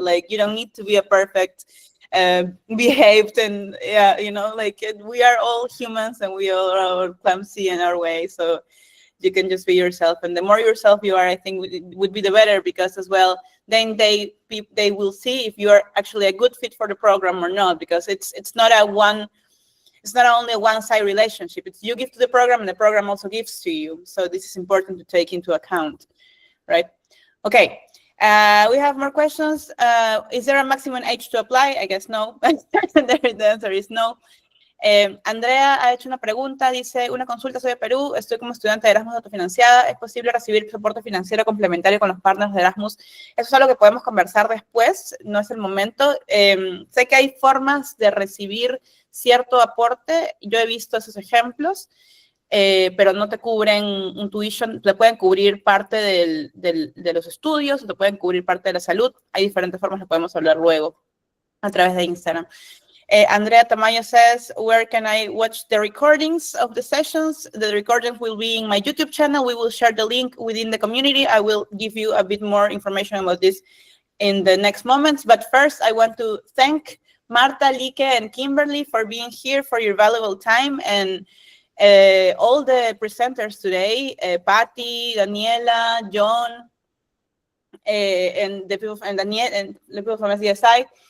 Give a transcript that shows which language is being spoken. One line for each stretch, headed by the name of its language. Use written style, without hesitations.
English: Like, you don't need to be a perfect behaved, and yeah, like we are all humans and we all are clumsy in our way, so you can just be yourself, and the more yourself you are, I think would be the better, because as well then they will see if you are actually a good fit for the program or not, because it's not only a one-side relationship. It's you give to the program and the program also gives to you, so this is important to take into account, right? Okay. We have more questions. Is there a maximum age to apply? I guess no. The answer is no.
Spanish: Andrea ha hecho una pregunta, dice, una consulta, soy de Perú, estoy como estudiante de Erasmus autofinanciada, ¿es posible recibir soporte financiero complementario con los partners de Erasmus? Eso es algo que podemos conversar después, no es el momento. Sé que hay formas de recibir cierto aporte, yo he visto esos ejemplos, pero no te cubren un tuition, te pueden cubrir parte de los estudios, te pueden cubrir parte de la salud. Hay diferentes formas que podemos hablar luego a través de Instagram.
English: Andrea Tamayo says, where can I watch the recordings of the sessions? The recordings will be in my YouTube channel. We will share the link within the community. I will give you a bit more information about this in the next moments. But first, I want to thank Marta, Like, and Kimberly for being here, for your valuable time, and all the presenters today, Patty, Daniela, John, and the people from SDSI.